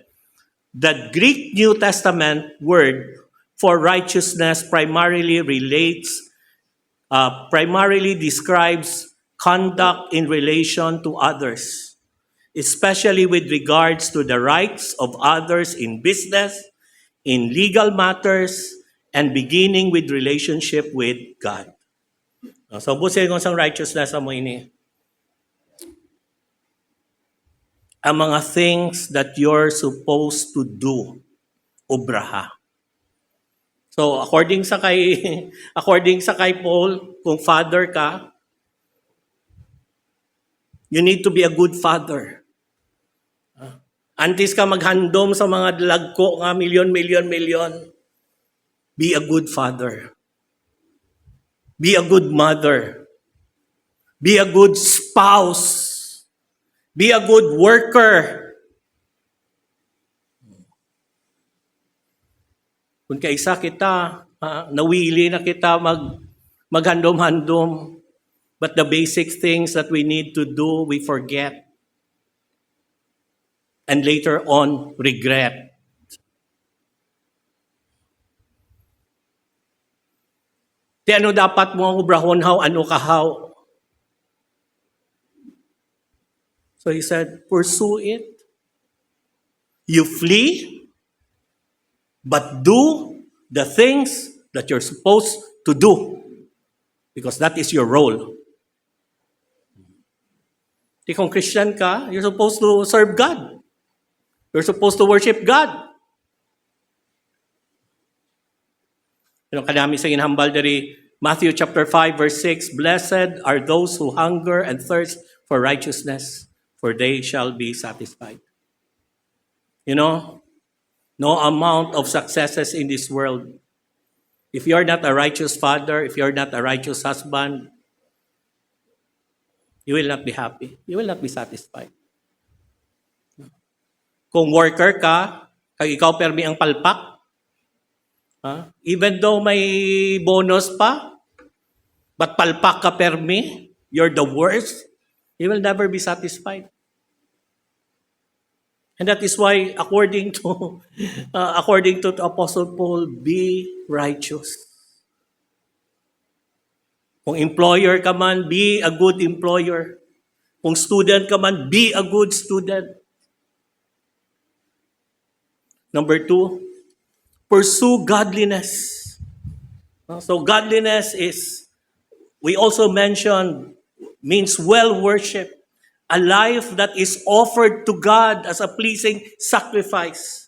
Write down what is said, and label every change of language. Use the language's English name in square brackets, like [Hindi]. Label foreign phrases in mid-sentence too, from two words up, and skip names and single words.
[English] The Greek New Testament word for righteousness primarily describes conduct in relation to others, especially with regards to the rights of others in business, in legal matters, and beginning with relationship with God. So, [Hiligaynon] busin kung sang righteousness mo ini. Ang mga [English] things that you're supposed to do, obraha. [Hiligaynon] So, according sa kay Paul, kung father ka, [English] you need to be a good father. [Hiligaynon] Antes ka maghandom sa mga lagko nga milyon. [English] Be a good father. Be a good mother. Be a good spouse. Be a good worker. [Hiligaynon] Kung kaisa kita, nawili na kita maghandom-handom, [English] but the basic things that we need to do, we forget. And later on, regret. [Hiligaynon] Di ano dapat mo ang ubrahon how, ano ka how? [English] So he said, pursue it. You flee, but do the things that you're supposed to do, because that is your role. [Hiligaynon] Kung Christian ka, [English] you're supposed to serve God. You're supposed to worship God. [Hiligaynon] Kanami sa inhambal dari Matthew chapter 5 verse 6, [English] "Blessed are those who hunger and thirst for righteousness, for they shall be satisfied." No amount of successes in this world, if you're not a righteous father, if you're not a righteous husband, you will not be happy. You will not be satisfied. [Hiligaynon] Kung worker ka, kag ikaw permi ang palpak, [English] even though [Hiligaynon] may bonus pa, but palpak ka permi, [English] you're the worst, you will never be satisfied. And that is why, according to Apostle Paul, be righteous. [Hiligaynon] Kung employer ka man, [English] be a good employer. [Hiligaynon] Kung student ka man, [English] be a good student. Number 2, pursue godliness. So godliness is, we also mentioned, means well worship. A life that is offered to God as a pleasing sacrifice.